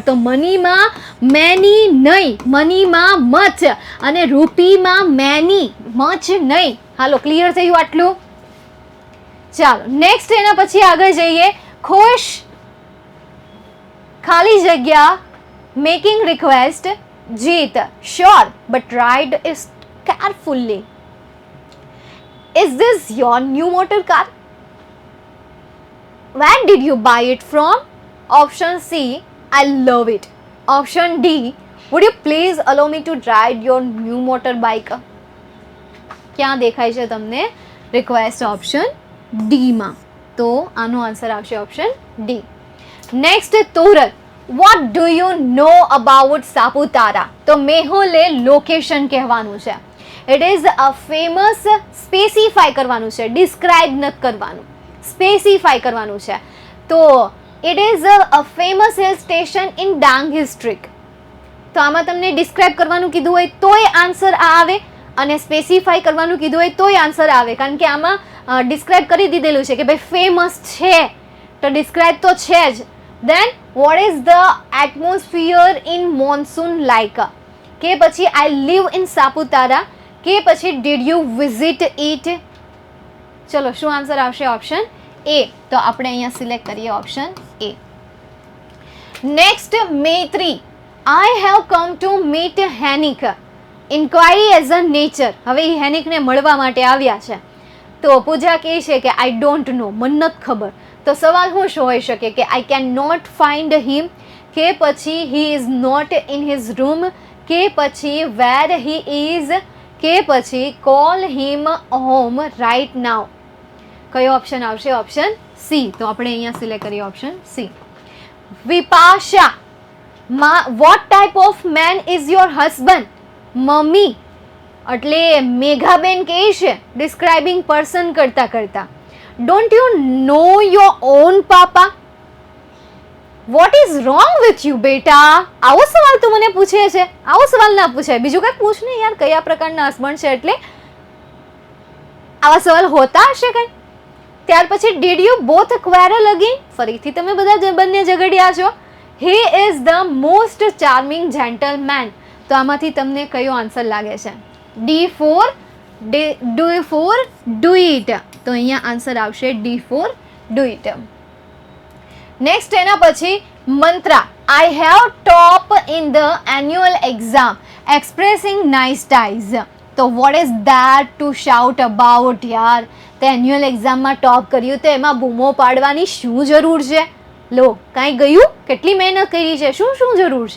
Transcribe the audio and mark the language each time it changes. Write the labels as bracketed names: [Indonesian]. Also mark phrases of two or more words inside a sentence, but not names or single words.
[Gujarati] તો મનીમાં મેની નહીં, મનીમાં મચ, અને રૂપીમાં મેની, મચ નહીં. હાલો, ક્લિયર થયું આટલું? ચાલો નેક્સ્ટ, એના પછી આગળ જઈએ. ખુશ, ખાલી જગ્યા, [English] making request, Jeet, sure, but ride it carefully. Is this your new motor car? Where did you buy it from? Option C, I love it. Option D, would you please allow me to ride your new motorbike? [Gujarati] ક્યાં દેખાય છે તમને રિક્વેસ્ટ? ઓપ્શન ડી માં. તો આનો આન્સર આવશે ઓપ્શન ડી. નેક્સ્ટ, તુરત. [English] What do you know about Saputara? [Gujarati] તો મેહુલે લોકેશન કહેવાનું છે. [English] It is a famous, [Gujarati] સ્પેસિફાય કરવાનું છે, ડિસ્ક્રાઇબ નથી કરવાનું, સ્પેસિફાય કરવાનું છે. તો [English] it is a famous hill station in Dang district. [Gujarati] તો આમાં તમને ડિસ્ક્રાઇબ કરવાનું કીધું હોય તોય આન્સર આવે, અને સ્પેસિફાય કરવાનું કીધું હોય તોય આન્સર આવે, કારણ કે આમાં ડિસ્ક્રાઇબ કરી દીધેલું છે કે ભાઈ ફેમસ છે, તો ડિસ્ક્રાઇબ તો છે જ. [English] Then what is the atmosphere in monsoon like? [Gujarati] કે પછી [English] I live in Saputara, કે પછી did you visit it? [Gujarati] ચલો, શું આન્સર આવશે? ઓપ્શન એ. તો આપણે અહીંયા સિલેક્ટ કરીએ ઓપ્શન એ. નેક્સ્ટ, મૈત્રી. [English] I have come to meet Henrik. Inquiry as a nature. [Gujarati] હવે એ હેનિકને મળવા માટે આવ્યા છે. તો પૂજા કહે છે કે [English] I don't know, [Gujarati] મને નથી ખબર. તો સવાલ શું હોઈ શકે? [English] કે I can not find him, [Gujarati] કે પછી [English] he is not in his room, [Gujarati] કે પછી [English] where he is, [Gujarati] કે પછી [English] call him home right now. [Gujarati] કયો ઓપ્શન આવશે? ઓપ્શન સી. તો આપણે અહીંયા સિલેક્ટ કરીએ ઓપ્શન સી. [English] વિપાશા, what type of man is your husband? [Gujarati] મમ્મી એટલે મેઘાબેન કહે છે [English] describing person [Gujarati] કરતા કરતા. [English] Don't you know your own papa? What is wrong with you, બેટા? [Gujarati] આવો સવાલ તો મને પૂછે છે, આવો સવાલ ના પૂછાય, બીજું કંઈક પૂછ ને યાર, કયા પ્રકારના હસબન્ડ છે એટલે આવા સવાલ હોતા હશે કંઈ. ત્યાર પછી [English] did you both quarrel again? [Gujarati] ફરીથી તમે બધા બંને ઝઘડ્યા છો. [English] He is the most charming gentleman. [Gujarati] તો આમાંથી તમને કયો આન્સર લાગે છે? [English] D4, D4, do it. [Gujarati] તો અહીંયા આન્સર આવશે D4, [English] do it. [Gujarati] નેક્સ્ટ, એના પછી મંત્રા. [English] I have top in the annual exam, expressing nice ties. [Gujarati] તો [English] what is that to shout about યાર? [Gujarati] તો [English] annual exam માં [Gujarati] ટોપ કર્યું તો એમાં બૂમો પાડવાની શું જરૂર છે? લો, કાંઈ ગયું? કેટલી મહેનત કરી છે, શું શું જરૂર છે?